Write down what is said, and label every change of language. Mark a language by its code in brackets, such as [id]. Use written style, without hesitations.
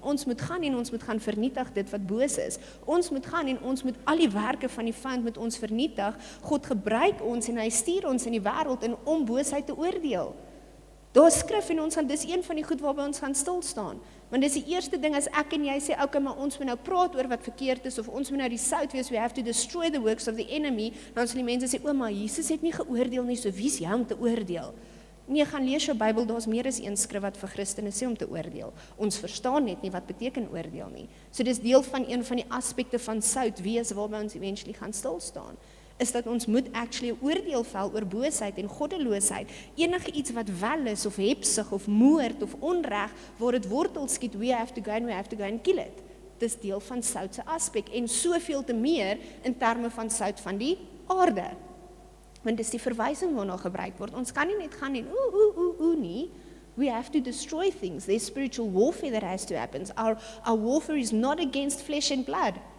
[af] Ons moet gaan en ons moet gaan vernietig dit wat boos is. Ons moet gaan en ons moet al die werke van die vyand met ons vernietig. God gebruik ons en hy stuur ons in die wêreld in om boosheid te oordeel. Daar is skrif en dis een van die goed waarby ons gaan stil staan. Want dis die eerste ding as ek en jy sê, okay, maar ons moet nou praat oor wat verkeerd is, of ons moet nou die sout wees, [en] we have to destroy the works of the enemy, [af] dan sal die mense sê, maar Jesus het nie geoordeel nie, so wie is jy om te oordeel? Nee, gaan lees jou Bybel, daar is meer as een skrif wat vir Christene sê om te oordeel. Ons verstaan net nie wat beteken oordeel nie. So dis deel van een van die aspekte van sout wees, waarby ons eventually gaan stil staan, is dat ons moet actually 'n oordeel vel oor boosheid en goddeloosheid. Enige iets wat wel is, of hebsig, of moord, of onreg, waar dit wortel skiet, [en] we have to go and kill it. [af] Dis deel van sout se aspek, en soveel te meer in terme van sout van die aarde. Want dis die verwysing waarna gebruik word. Ons kan nie net gaan en nie. [en] We have to destroy things. There's spiritual warfare that has to happen. Our warfare is not against flesh and blood.